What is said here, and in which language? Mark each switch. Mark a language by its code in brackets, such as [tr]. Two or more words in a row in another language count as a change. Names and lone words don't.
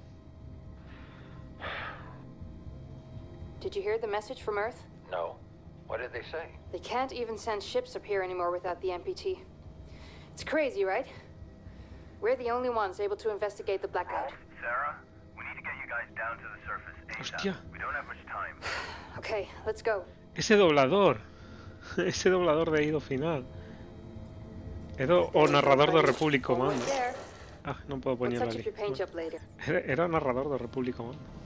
[en] Did you hear the message from Earth? No. What did they say? They can't even send ships up here anymore without the MPT. It's crazy, right? We're the only ones able to investigate the blackout. Sarah, we need to get you guys down to the surface ASAP. [gl] Hostia. [en] We don't have much time. Okay, let's go. [gl] Ese doblador. Ese doblador de Eido final. Edo o narrador de Republic Commando. [en] Almost there. [gl] Ah, non podo [en] We'll [gl] poñerlo [en] touch up [gl] ali. [en] your paint job later. [gl] Era narrador de Republic Commando.